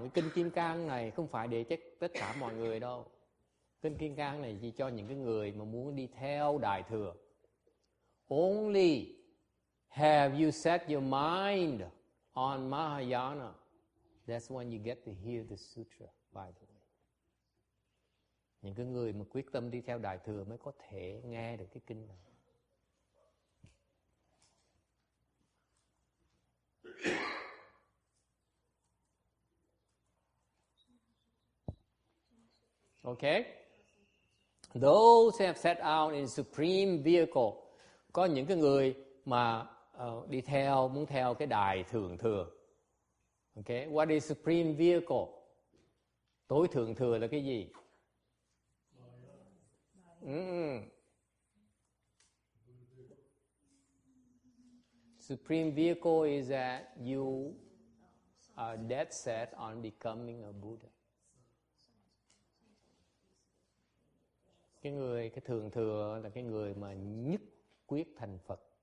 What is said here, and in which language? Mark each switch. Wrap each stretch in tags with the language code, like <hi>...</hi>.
<vi>Cái kinh Kim Cang này không phải để cho tất cả mọi người đâu. Kinh Kim Cang này chỉ cho những cái người mà muốn đi theo đại thừa.</vi> <en>Only have you set your mind on Mahayana, that's when you get to hear the sutra, by the way.</en> <vi>Những cái người mà quyết tâm đi theo đại thừa mới có thể nghe được cái kinh này.</vi> <en>Okay? Those who have set out in supreme vehicle.</en> <vi>Có những cái người mà muốn theo cái đại thượng thừa. Okay?</vi> <en>What is supreme vehicle?</en> <vi>Tối thượng thừa là cái gì?</vi> <en>Supreme vehicle is that you are dead set on becoming a Buddha.</en> <vi>Cái thượng thừa là cái người mà nhất quyết thành Phật.</vi>